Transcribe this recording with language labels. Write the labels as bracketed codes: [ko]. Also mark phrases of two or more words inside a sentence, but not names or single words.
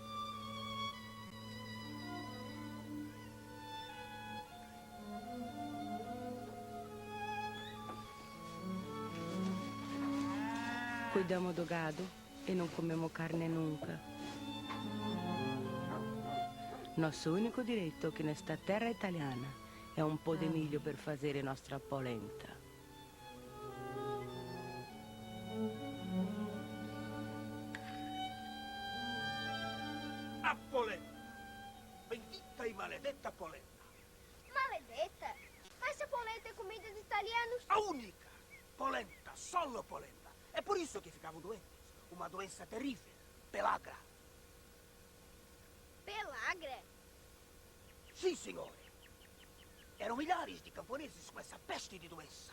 [pt] Cuidamos do gado e não comemos carne nunca. Nosso único direito aqui nesta terra italiana é um pó de milho per fazer [it] a nostra polenta. [pt] A polenta! Bendita e [it] maledetta polenta! [pt] Maledetta? Mas a polenta é comida de italianos. A única! Polenta, solo polenta! É por isso que ficavam doentes. Uma doença terrível, pelagra. Pelagra? Sim, senhor. Eram milhares de camponeses com essa peste de doença.